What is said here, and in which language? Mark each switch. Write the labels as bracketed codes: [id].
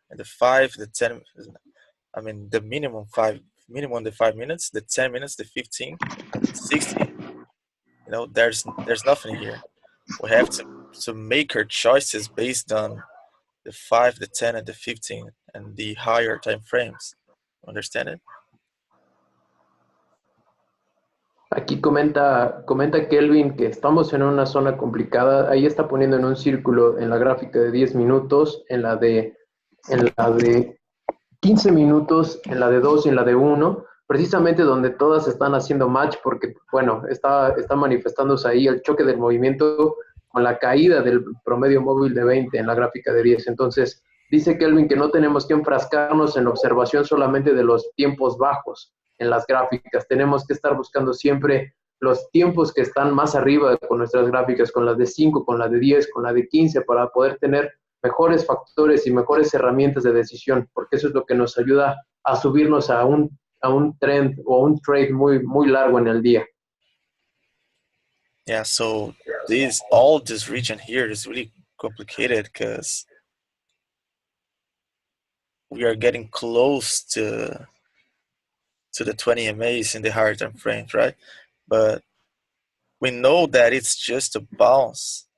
[en] And the 5, the 10, I mean the minimum the 5 minutes, the 10 minutes, the 15, 60. You know, there's nothing here. We have to make our choices based on the 5, the 10, and the 15, and the higher time frames. Understand it? [es] Aquí comenta Kelvin que estamos en una zona complicada. Ahí está poniendo en un círculo en la gráfica de 10 minutos, en la de 15 minutos, en la de 2 y en la de 1, precisamente donde todas están haciendo match porque, bueno, está manifestándose ahí el choque del movimiento con la caída del promedio móvil de 20 en la gráfica de 10. Entonces, dice Kelvin que no tenemos que enfrascarnos en la observación solamente de los tiempos bajos en las gráficas. Tenemos que estar buscando siempre los tiempos que están más arriba con nuestras gráficas, con las de 5, con la de 10, con la de 15, para poder tener mejores factores y mejores herramientas de decisión, porque eso es lo que nos ayuda a subirnos a un trend o un trade muy largo en el día. [en] Yeah, so all this region here is really complicated because we are getting close to the 20 MAs in the higher time frames, right? But we know that it's just a bounce.